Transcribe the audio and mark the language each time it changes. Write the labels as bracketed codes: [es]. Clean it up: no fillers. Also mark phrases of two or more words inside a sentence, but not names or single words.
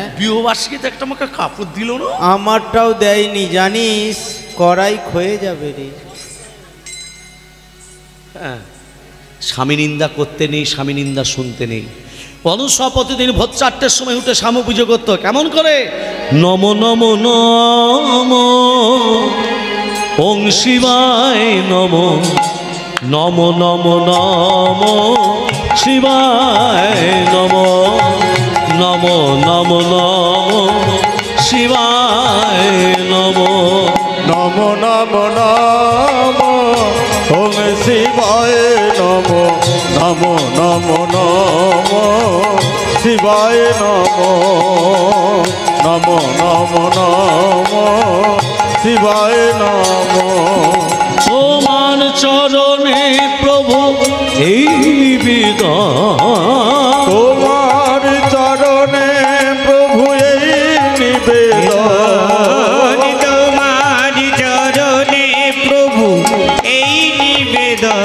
[bn] বিবাহবার্ষিকীতে একটা আমাকে কাপড় দিল না, আমারটাও দেয়নি জানিস, কড়াই ক্ষয়ে যাবে রে। হ্যাঁ স্বামী নিন্দা করতে নেই, স্বামী নিন্দা শুনতে নেই। অনুসয়া প্রতিদিন ভোর 4টের সময় উঠে স্বামী পুজো করতো। কেমন করে? নম নম নম ওং শিবায় নম, নম নম নম শিবায় নম, নম নম নম শিবায় নম, নম নম নম ওম শিবায় নম, নম নম নম শিবায় নম, নম নম নম শিবায় নম। তোমার চরণে প্রভু এই নিবেদন, তোমার চরণে প্রভু এই নিবেদন, তোমার চরণে প্রভু এই নিবেদন।